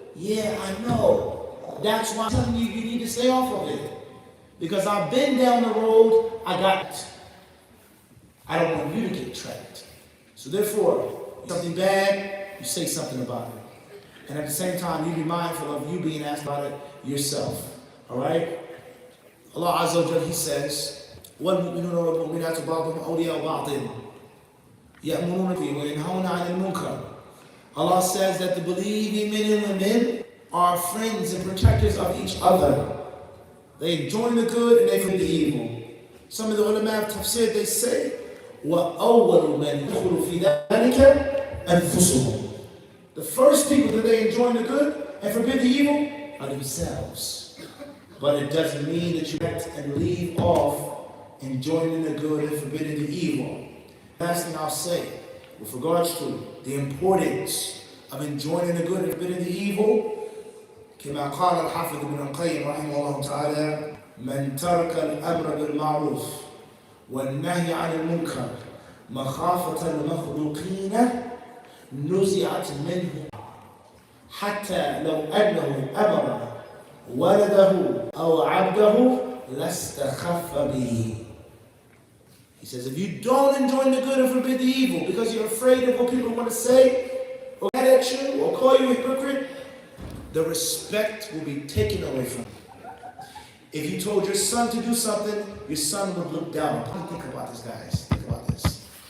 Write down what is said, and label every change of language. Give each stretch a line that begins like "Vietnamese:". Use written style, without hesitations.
English: Yeah, I know. That's why I'm telling you, you need to stay off of it. Because I've been down the road, I got it. I don't want you to get trapped. So therefore, something bad, you say something about it. And at the same time, you be mindful of you being asked about it yourself. Alright? Allah Azza wa Jalla, He says,
Arabic: وَالْمُؤْمِنُونَ وَالْمُؤْمِنَاتُ بَعْضُهُمْ أَوْلِيَاءُ بَعْضٍ يَأْمُرُونَ بِالْمَعْرُوفِ وَيَنْهَوْنَ عَنِ الْمُنكَرِ.
English: Allah says that the believing men and women are friends and protectors of each other. They join the good and they forbid the evil. Some of the ulama of tafsir, they say,
Arabic: وَأَوَّلُ مَنْ يَدْخُلُ فِي ذَلِكَ أَنفُسُهُم.
English: The first people that they enjoin the good and forbid the evil are themselves. But it doesn't mean that you act and leave off enjoining the good and forbidding the evil. Last thing I'll say, with regards to the importance of enjoining the good and forbidding the evil,
Arabic: كما قال الحافظ ابن القيم رحمه الله تعالى من ترك الأمر بالمعروف والنهي عن المنكر مخافة المخلوقين نزعت منه حتى لو أنه أمر ولده أو عبده لاستخف به.
English: He says, if you don't enjoin the good and forbid the evil because you're afraid of what people want to say or get at you or call you a hypocrite, the respect will be taken away from you. If you told your son to do something, your son would look down. Think about this, guys. Think about this.